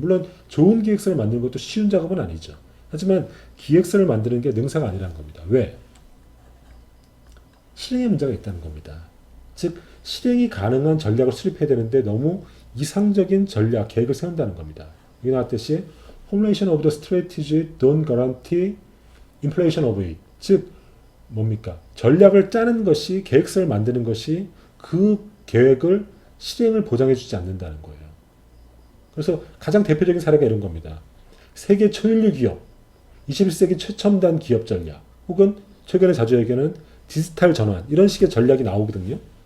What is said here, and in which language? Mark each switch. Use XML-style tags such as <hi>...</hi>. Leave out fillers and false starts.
<ko>물론 좋은 기획서를 만드는 것도 쉬운 작업은 아니죠. 하지만 기획서를 만드는 게 능사가 아니라는 겁니다. 왜? 실행에 문제가 있다는 겁니다. 즉 실행이 가능한 전략을 수립해야 되는데 너무 이상적인 전략, 계획을 세운다는 겁니다. 여기 나왔듯이</ko> <en>formulation of the strategy don't guarantee implementation of it.</en> <ko>즉 뭡니까? 전략을 짜는 것이, 계획서를 만드는 것이 그 계획을 실행을 보장해주지 않는다는 거예요. 그래서 가장 대표적인 사례가 이런 겁니다. 세계 초인류 기업, 21세기 최첨단 기업 전략, 혹은 최근에 자주 얘기하는 디지털 전환, 이런 식의 전략이 나오거든요.</ko>